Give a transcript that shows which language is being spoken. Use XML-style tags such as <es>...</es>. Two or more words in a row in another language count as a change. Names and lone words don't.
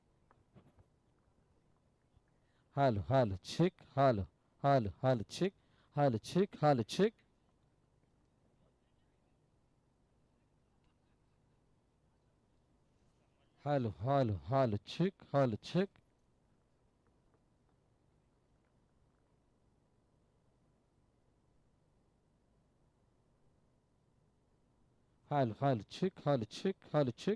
<en>Hello, hello, check, hello, hello, hello, check, hello, check, hello, check. Hello, hello, hello, check, hello, check. Hello hello check hello check hello check.</en>